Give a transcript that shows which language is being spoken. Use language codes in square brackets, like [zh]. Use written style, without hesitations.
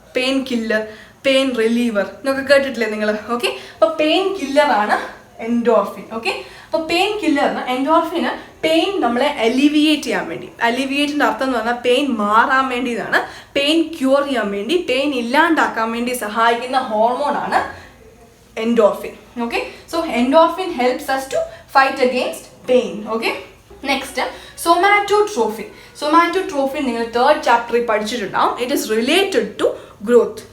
[ml] Pain killer, pain reliever എന്നൊക്കെ കേട്ടിട്ടില്ലേ നിങ്ങൾ? ഓക്കെ, അപ്പോൾ പെയിൻ കില്ലറാണ് എൻഡോർഫിൻ. ഓക്കെ, അപ്പോൾ പെയിൻ കില്ലറിന് എൻഡോർഫിന് പെയിൻ നമ്മളെ അലിവിയേറ്റ് ചെയ്യാൻ വേണ്ടി, അലിവിയേറ്റിൻ്റെ അർത്ഥം എന്ന് പറഞ്ഞാൽ പെയിൻ മാറാൻ വേണ്ടിയതാണ്, പെയിൻ ക്യൂർ ചെയ്യാൻ വേണ്ടി, പെയിൻ ഇല്ലാണ്ടാക്കാൻ വേണ്ടി സഹായിക്കുന്ന ഹോർമോണാണ് endorphin. [en] Okay, so endorphin helps us to fight against pain. Okay, next somatotrophin. [ml] Somatotrophin നിങ്ങൾ തേർഡ് ചാപ്റ്ററിൽ പഠിച്ചിട്ടുണ്ടാവും. [en] It is related to growth.